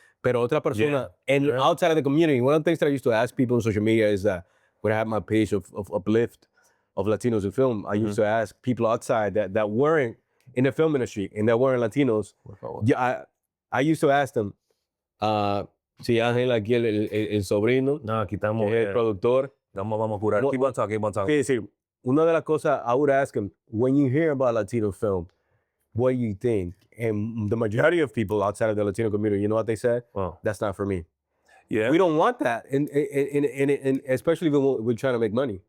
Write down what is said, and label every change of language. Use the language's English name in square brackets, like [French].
[Spanish] Pero otra persona, [English] outside of the community, one of the things that I used to ask people on social media is that when I had my page of uplift of Latinos in film, I used to ask people outside that weren't in the film industry and that weren't Latinos. I used to ask them, [Spanish] Si Ángel aquí el sobrino, No, aquí estamos. que es el productor. Vamos a curar. [English] Keep on talking, keep on talking. [Spanish] Es decir, una de las cosas, [English] I would ask him, when you hear about Latino film, what do you think? And the majority of people outside of the Latino community, you know what they said? Oh. That's not for me. Yeah. We don't want that, and especially when we're trying to make money.